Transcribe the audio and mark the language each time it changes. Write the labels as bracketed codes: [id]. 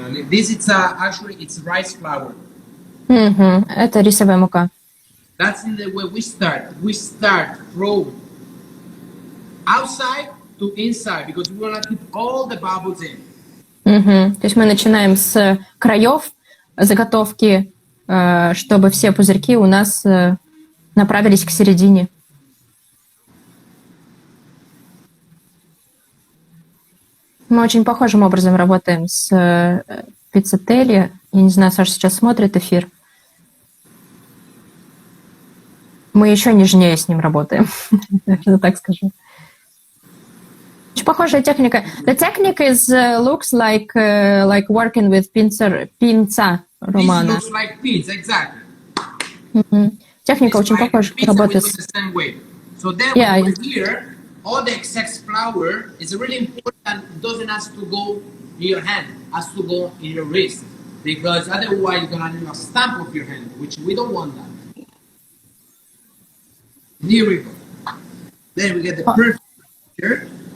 [en] This is actually it's rice flour. [ru] Это рисовая мука. [en] That's the way we start. We start from outside to inside because we want to keep all the bubbles in. [ru] То есть мы начинаем с краев заготовки, чтобы все пузырьки у нас направились к середине. Мы очень похожим образом работаем с пиццателли. Я не знаю, Саша сейчас смотрит эфир. Мы еще нежнее с ним работаем, я так скажу. Очень похожая техника. [en] The technique looks like working with pizza romana. This looks like pizza, exactly. [ru] Техника очень похожа работает. [en] So then here, all the excess flour is really important. It doesn't have to go in your hand, it has to go in your wrist, because otherwise you're gonna need a stamp of your hand, which we don't want that. Here we go. Then we get the perfect picture.